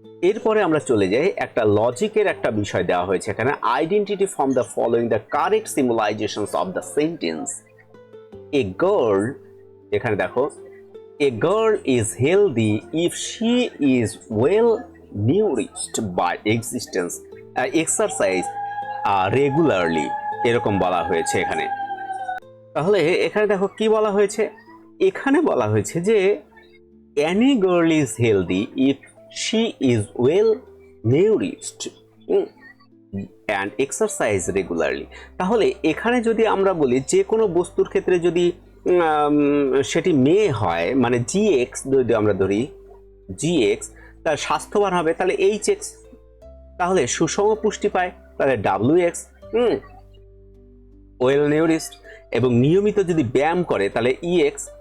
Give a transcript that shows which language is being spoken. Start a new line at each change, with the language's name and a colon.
Bangla: এরপরে আমরা চলে যাই, একটা লজিকের একটা বিষয় দেওয়া হয়েছে এখানে,
English: Identity from the following the correct symbolizations of the sentence. A girl,
Bangla: এখানে দেখো,
English: a girl is healthy if she is well nourished by existence exercise regularly,
Bangla: এরকম বলা হয়েছে এখানে। তাহলে এখানে দেখো কি বলা হয়েছে, এখানে বলা হয়েছে যে
English: any girl is healthy if she is well nourished and exercise regularly।
Bangla: তাহলে এখানে যদি আমরা বলি যে কোনো বস্তুর ক্ষেত্রে যদি সেটি মেয়ে হয়, মানে জিএক্স যদি আমরা ধরি, জিএক্স তার স্বাস্থ্যবান হবে, তাহলে এইচএক্স তাহলে সুষম পুষ্টি পায়, তাহলে WX, ওয়েল নিউরিশড, এবং নিয়মিত যদি ব্যায়াম করে তাহলে EX।